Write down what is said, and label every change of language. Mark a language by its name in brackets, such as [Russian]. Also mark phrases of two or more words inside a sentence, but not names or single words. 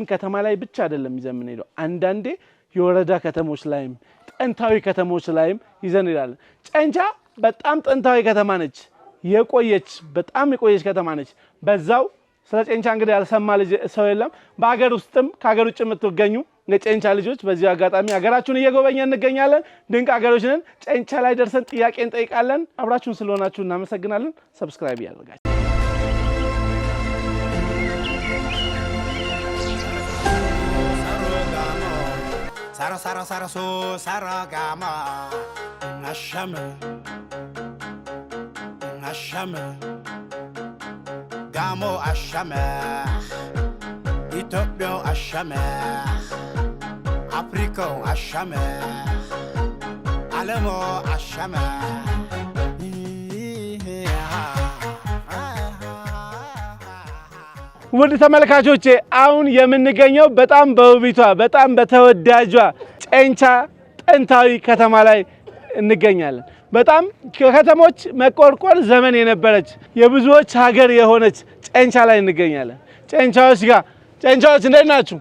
[Amharic] ከተማ ላይ ብቻ አይደለም ይዘን ሄደው አንዳንዴ የወረዳ ከተሞች ላይም ጥንታዊ ከተሞች ላይም ይዘን ይላል። ጨንቻ በጣም ጥንታዊ ከተማ ነች። በጣም የቆየች ከተማ ነች። በዛው ስለ ጨንቻ እንግዲህ ያልሰማ ልጅ ሰው የለም። በአገር ውስጥም ከሀገር ውጭ የምትገኙ የጨንቻ ልጆች በዚህ አጋጣሚ ሀገራችሁን እየጎበኘን እንገኛለን። ድንቅ ሀገሮች ነን። ጨንቻ ላይ ደርሰን ጥያቄ እንጠይቃለን። አብራችሁን ስለሆናችሁ እናመሰግናለን። ሰብስክራይብ ያደርጋችሁ። [Gamo] Sara so saragama Ashame Gamo Ashame Ethiopia Ashame Africa Ashame Alemo Ashame [Amharic] ውድ ተመልካቾቼ አሁን የምንገኘው በጣም በውቢቷ በጣም በተወዳጇ ጨንቻ ጥንታዊ ከተማ ላይ እንገኛለን። በጣም ከከተሞች መቆርቆር ዘመን የነበረች የብዙዎች ሀገር የሆነች ጨንቻ ላይ እንገኛለን። ጨንቻዎች እንዴት ናችሁ?